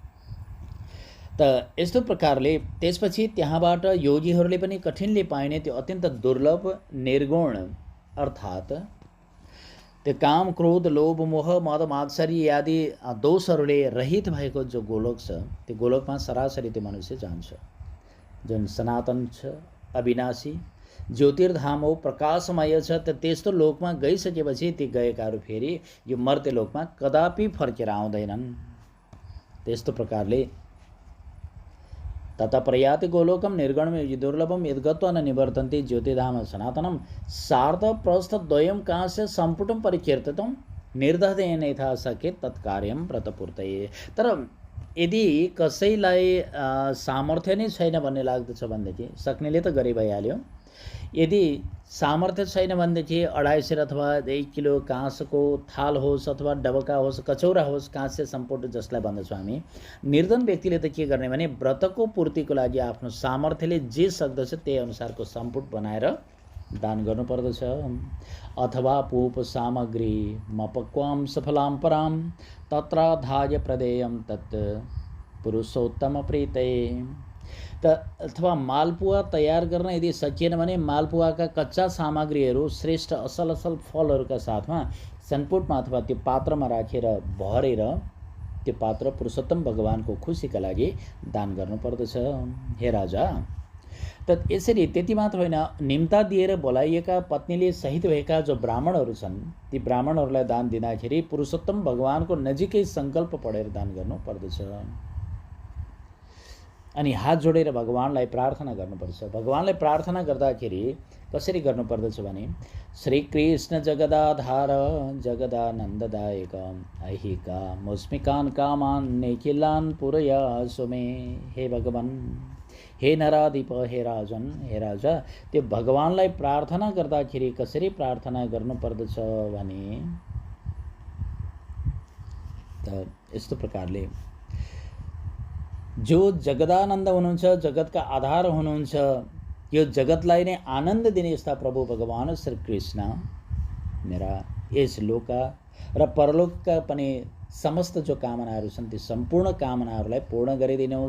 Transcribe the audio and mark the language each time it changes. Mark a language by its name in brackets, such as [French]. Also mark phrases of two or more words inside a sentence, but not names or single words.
[Nepali] त यस्तो प्रकारले त्यसपछि त्यहाँबाट योगीहरूले पनि कठिनले पाइने त्यो अत्यन्त दुर्लभ निर्गुण अर्थात् त्यो काम, क्रोध, लोभ, मोह, मद, मात्सर्य आदि दोषहरूले रहित भएको जो गोलोक छ त्यो गोलोकमा सरासरी त्यो मनुष्य जान्छ, जुन सनातन छ, अविनाशी ज्योतिर्धाम हो, प्रकाशमय छ। त त्यस्तो लोकमा गइसकेपछि ती गएकाहरू फेरि यो मर्त्य लोकमा कदापि फर्केर आउँदैनन्। [Sanskrit] त्यस्तो प्रकारले तत प्रयाति गोलोकम निर्गुणम दुर्लभम यद्गत्वा न निवर्तन्ते ज्योतिधाम सनातनम सार्ध प्रस्थ द्वयम कांस्य सम्पुटम परिकीर्तितम निर्दहदेन यथा सके तत्कार्यम व्रतपूर्तये। [Nepali] तर यदि कसैलाई सामर्थ्य नै छैन भन्ने लाग्दछ भनेदेखि सक्नेले त गरी भइहाल्यो। यदि सामर्थ्य छैन भनेदेखि 250 सेर अथवा 1 किलो काँसको थाल होस् अथवा डबका होस्, कचौरा होस्, काँस्य सम्पुट जसलाई भन्दछौँ हामी, निर्धन व्यक्तिले त के गर्ने भने व्रतको पूर्तिको लागि आफ्नो सामर्थ्यले जे सक्दछ त्यही अनुसारको सम्पुट बनाएर दान गर्नुपर्दछ। [Sanskrit] अथवा पूप सामग्री मपक्वाम सफलाम पराम तत्राधाय प्रदेयम तत् पुरुषोत्तम प्रीतये। [Nepali] त अथवा मालपुवा तयार गर्न यदि सकिएन भने मालपुवाका कच्चा सामग्रीहरू श्रेष्ठ असल असल फलहरूका साथमा सनपुटमा अथवा त्यो पात्रमा राखेर भरेर त्यो पात्र पुरुषोत्तम भगवानको खुसीका लागि दान गर्नुपर्दछ। हे राजा, त यसरी त्यति मात्र होइन, निम्ता दिएर बोलाइएका पत्नीले सहित भएका जो ब्राह्मणहरू छन् ती ब्राह्मणहरूलाई दान दिँदाखेरि पुरुषोत्तम भगवानको नजिकै सङ्कल्प पढेर दान गर्नुपर्दछ। अनि हात जोडेर भगवानलाई प्रार्थना गर्नुपर्छ। भगवानलाई प्रार्थना गर्दाखेरि कसरी गर्नुपर्दछ भने [Sanskrit] श्रीकृष्ण जगदाधार जगदानन्ददायक ऐहिका मुस्मिकान कामान निखिलान पुरयासु मे। [Nepali] हे भगवान, हे नराधिप, हे राजन, हे राजा, त्यो भगवानलाई प्रार्थना गर्दाखेरि कसरी प्रार्थना गर्नुपर्दछ भने त यस्तो प्रकारले जो जगदानन्द हुनुहुन्छ, जगतका आधार हुनुहुन्छ, यो जगतलाई नै आनन्द दिने यस्ता प्रभु भगवान श्री कृष्ण मेरा यस लोक र परलोकका पनि समस्त जो कामनाहरू छन् ती सम्पूर्ण कामनाहरूलाई पूर्ण गरिदिनुहोस्।